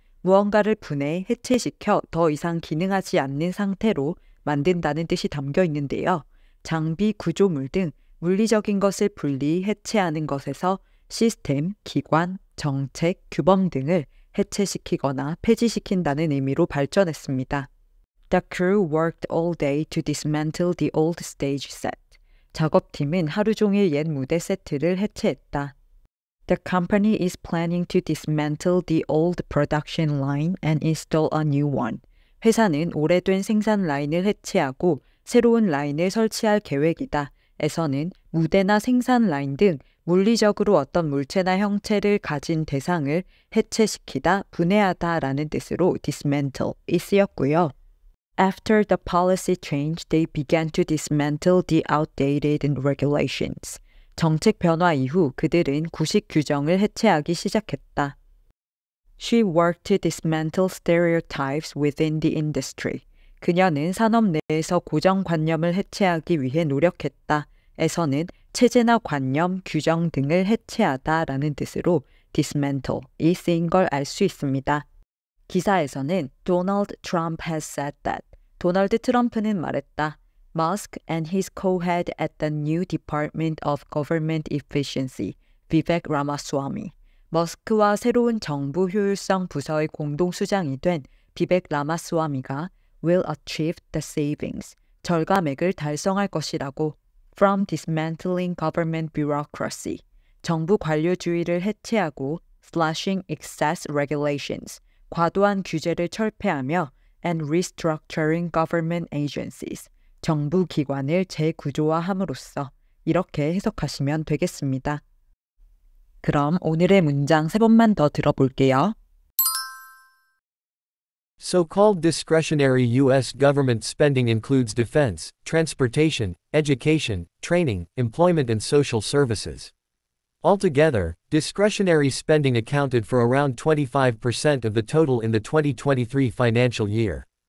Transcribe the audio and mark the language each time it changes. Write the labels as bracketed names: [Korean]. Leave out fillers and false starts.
[Korean] 무언가를 분해, 해체시켜 더 이상 기능하지 않는 상태로 만든다는 뜻이 담겨 있는데요. 장비, 구조물 등 물리적인 것을 분리, 해체하는 것에서 시스템, 기관, 정책, 규범 등을 해체시키거나 폐지시킨다는 의미로 발전했습니다. [English] The crew worked all day to dismantle the old stage set. [Korean] 작업팀은 하루 종일 옛 무대 세트를 해체했다. [English] The company is planning to dismantle the old production line and install a new one. [Korean] 회사는 오래된 생산 라인을 해체하고 새로운 라인을 설치할 계획이다. 에서는 무대나 생산 라인 등 물리적으로 어떤 물체나 형체를 가진 대상을 해체시키다, 분해하다 라는 뜻으로 dismantle이 쓰였고요. [English] After the policy change, they began to dismantle the outdated regulations. [Korean] 정책 변화 이후 그들은 구식 규정을 해체하기 시작했다. [English] She worked to dismantle stereotypes within the industry. [Korean] 그녀는 산업 내에서 고정관념을 해체하기 위해 노력했다. 에서는 체제나 관념, 규정 등을 해체하다 라는 뜻으로 dismantle이 쓰인 걸 알 수 있습니다. 기사에서는 [English] Donald Trump has said that. [Korean] 도널드 트럼프는 말했다. [English] Musk and his co-head at the new Department of Government Efficiency, Vivek Ramaswamy. [Korean] 머스크와 새로운 정부 효율성 부서의 공동수장이 된 비벡 라마스와미가 [English] will achieve the savings, [Korean] 절감액을 달성할 것이라고 [English] from dismantling government bureaucracy, [Korean] 정부 관료주의를 해체하고 [English] slashing excess regulations, [Korean] 과도한 규제를 철폐하며 [English] and restructuring government agencies, [Korean] 정부 기관을 재구조화함으로써 이렇게 해석하시면 되겠습니다. 그럼 오늘의 문장 3번만 더 들어볼게요. [English] So-called discretionary U.S. government spending includes defense, transportation, education, training, employment and social services. Altogether, discretionary spending accounted for around 25% of the total in the 2023 financial year.